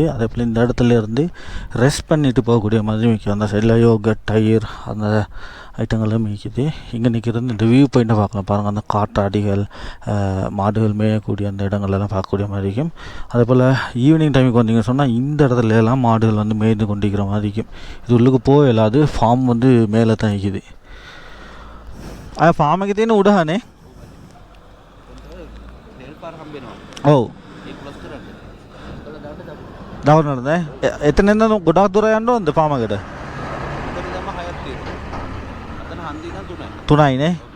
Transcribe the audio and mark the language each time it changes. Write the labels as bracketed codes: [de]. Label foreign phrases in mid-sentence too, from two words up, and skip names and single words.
[ta] அதே போல் இந்த இடத்துல இருந்து ரெஸ்ட் பண்ணிட்டு போகக்கூடிய மாதிரி மிக்கி அந்த சைடில் யோகட் தயிர் அந்த ஐட்டங்களும் மிக்குது. இங்கே நிற்கிறது இந்த [en] view point [ta] பார்க்கலாம் பாருங்கள். அந்த காட்டாடிகள் மாடுகள் மேயக்கூடிய அந்த இடங்கள்லாம் பார்க்கக்கூடிய மாதிரி இருக்கும். அதே போல் [en] evening time [ta] வந்தீங்கன்னு சொன்னால் இந்த இடத்துல எல்லாம் மாடுகள் வந்து மேய்ந்து கொண்டிருக்கிற மாதிரி இருக்கும். இது உள்ளுக்கு போயிடாது, ஃபார்ம் வந்து மேலே தான் இருக்குது. [si] ෆාම එක තියෙන උඩහනේ. ඔව්. දවනද? එතන ඉඳන් ගොඩාක් දුර යන්න ඕනද ෆාම එකට? තුනයිනේ.